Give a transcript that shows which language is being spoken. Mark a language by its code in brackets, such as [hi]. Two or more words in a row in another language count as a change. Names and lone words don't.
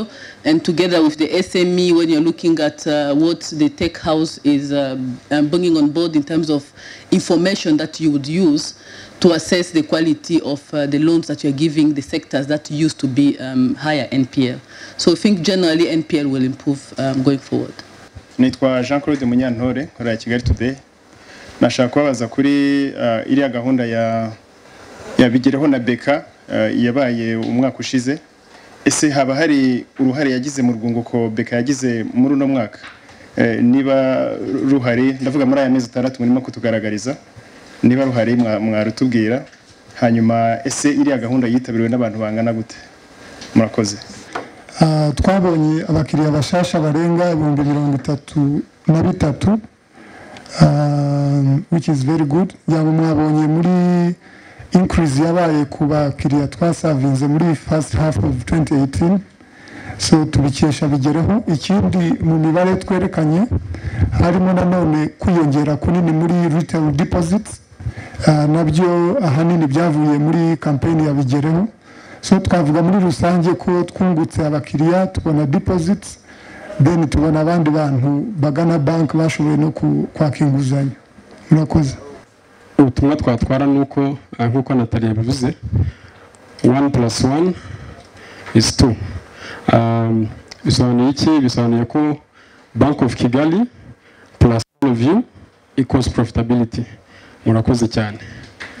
[en] And together with the SME, when you're looking at what the tech house is bringing on board in terms of information that you would use to assess the quality of the loans that you're giving the sectors that used to be higher NPL. So I think generally NPL will improve going forward. [rw] Nitwa Jean-Claude Munyantore, nkora Kigali Today. Nashaka kubabaza kuri iriya gahunda ya Bigereho na Beka yabaye umwaka ushize. Ese haba hari uruhare yagize mu rwunguko Beka yagize muri uno mwaka? Niba ruhari, ndavuga muri aya mezi 6 murimo kutugaragariza. Niba ruhari mwarutubwira. Hanyuma ese iriya gahunda yitabiriwe n'abantu bangana gute? Murakoze. twabonye abakiriya bashasha barenga 33,000 [en] which is very good. [rw] Yango mwabonye muri increase yabaye ku bakiriya twasavinze muri [en] first half of 2018. [rw] So tubikesha bigereho. Ikindi mu mibare twerekanye harimo nanone kwiyongera kunini muri [en] retail deposits, [rw] nabyo ahanini byavuye muri campaign ya bigereho. So twavuga muri rusange ko twungutse abakiriya, tubona deposits, then tubona abandi bantu bagana bank bashoboye no kwaka inguzanyo. Murakoze. Ubutumwa twatwara nuko nkuko Natalie yabivuze [en] 1+1 is 2. [rw] Bisobanuye iki? Bisobanuye ko Bank of Kigali [en] plus all of you equals profitability. [rw] Murakoze cyane.